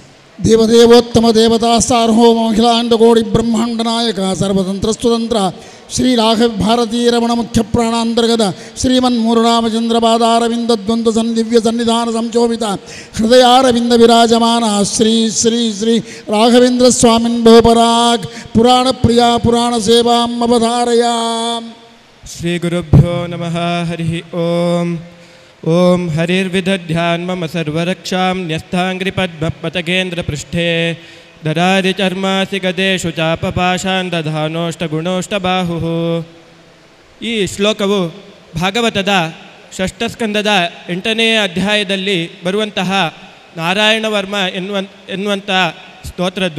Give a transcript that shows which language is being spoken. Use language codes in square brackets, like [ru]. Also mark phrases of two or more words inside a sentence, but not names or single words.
[sa] ದೇವದೇವೋತ್ತಮ ದೇವತಾ ಸಾರ್ವಭೌಮ ಅಖಿಲಾಂಡ ಕೋಟಿ ಬ್ರಹ್ಮಾಂಡ ನಾಯಕ ಸರ್ವತಂತ್ರ ಸ್ವತಂತ್ರ ಶ್ರೀ ರಾಘವ ಭಾರತೀ ರಮಣ ಮುಖ್ಯ ಪ್ರಾಣಾಂತರ್ಗತ ಶ್ರೀಮನ್ಮೂರುರಾಮಚಂದ್ರ ಪಾದಾರವಿಂದ ದ್ವಂದ್ವ ಸಂದಿವ್ಯ ಸನ್ನಿಧಾನ ಸಂಶೋಭಿತ ಹೃದಯಾರವಿಂದ ವಿರಾಜಮಾನ ಶ್ರೀ ಶ್ರೀ ಶ್ರೀ ರಾಘವೇಂದ್ರ ಸ್ವಾಮಿನ್ ಬಹುಪರಾಗ್ ಪುರಾಣ ಪ್ರಿಯ ಪುರಾಣ ಸೇವಾಂ ಅವಧಾರಯಾಂ. ಶ್ರೀ ಗುರುಭ್ಯೋ ನಮಃ. ಹರಿ ಓಂ. ಓಂ ಹರಿರ್ವಿದಧ್ಯಾನ್ ಮಮ ಸರ್ವರಕ್ಷಾಂ ನ್ಯಸ್ಥಾಂಗ್ರಿ ಪದ್ಮಪತಗೇಂದ್ರ ಪೃಷ್ಠೇ ದರಾರಿ ಚರ್ಮಾಸಿ ಗದೇಶು ಚಾಪಪಾಶಾನ್ ದಧಾನೋಷ್ಟಗುಣೋಷ್ಟಬಾಹುಃ. [kn] ಈ ಶ್ಲೋಕವು ಭಾಗವತದ ಷಷ್ಠಸ್ಕಂದದ 8ನೇ ಅಧ್ಯಾಯದಲ್ಲಿ ಬರುವಂತಹ ನಾರಾಯಣವರ್ಮ ಎನ್ನುವಂಥ ಸ್ತೋತ್ರದ್ದು.